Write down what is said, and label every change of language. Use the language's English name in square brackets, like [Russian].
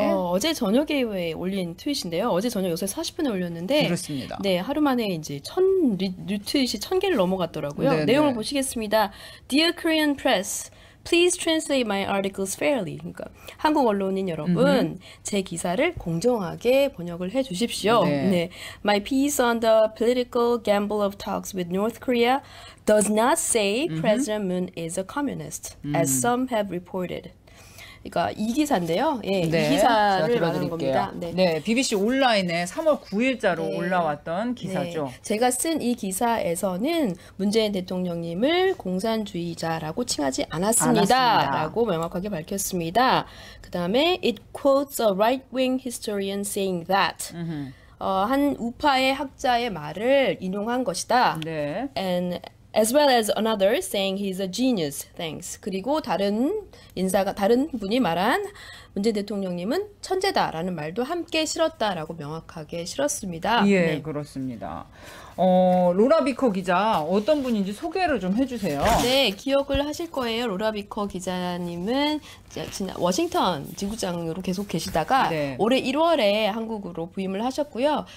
[Korean] 어제 저녁에 올린 트윗인데요. 어제 저녁 6시 40분에 올렸는데, 그렇습니다. 하루 만에 이제 리트윗이 1000개를 넘어갔더라고요. 내용을 보시겠습니다. [English] Dear Korean Press, Please translate my articles fairly. [Korean] 그러니까 한국 언론인 여러분, 제 기사를 공정하게 번역을 해 주십시오. [English] My piece on the political gamble of talks with North Korea does not say President Moon is a communist, as some have reported. [Korean] 그러니까 이 기사인데요. 이 기사를 말하는 겁니다. BBC 온라인에 3월 9일자로 올라왔던 기사죠. 제가 쓴 이 기사에서는 문재인 대통령님을 공산주의자라고 칭하지 않았습니다. 라고 명확하게 밝혔습니다. 그 다음에 [English] it quotes a right-wing historian saying that [Korean] 한 우파의 학자의 말을 인용한 것이다. [English] And as well as another saying he's a genius, thanks. [Korean] 그리고 다른 분이 말한 문재인 대통령님은 천재다라는 말도 함께 실었다라고 명확하게 실었습니다. 그렇습니다. 로라 비커 기자 어떤 분인지 소개를 좀 해주세요. 기억을 하실 거예요. 로라 비커 기자님은 워싱턴 지구장으로 계속 계시다가 올해 1월에 한국으로 부임을 하셨고요.